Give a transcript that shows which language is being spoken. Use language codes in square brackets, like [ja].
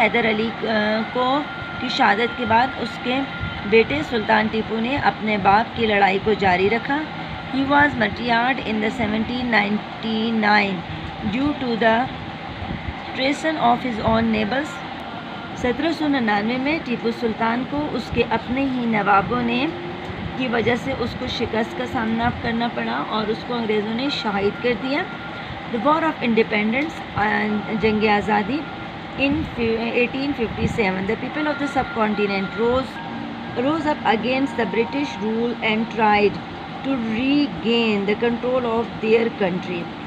[ur] حیدر علی کی شہادت کے بعد اس کے بیٹے سلطان ٹیپو نے اپنے باپ کی لڑائی کو جاری رکھا. [en] He was martyred in the 1799 due to the treason of his own neighbors. [ur] 1799 میں ٹیپو سلطان کو اس کے اپنے ہی نوابوں نے کی وجہ سے اس کو شکست کا سامنا کرنا پڑا اور اس کو انگریزوں نے شہید کر دیا. [en] The War of Independence [ur] جنگ آزادی [en] in 1857 the people of the subcontinent rose up against the British rule and tried to regain the control of their country.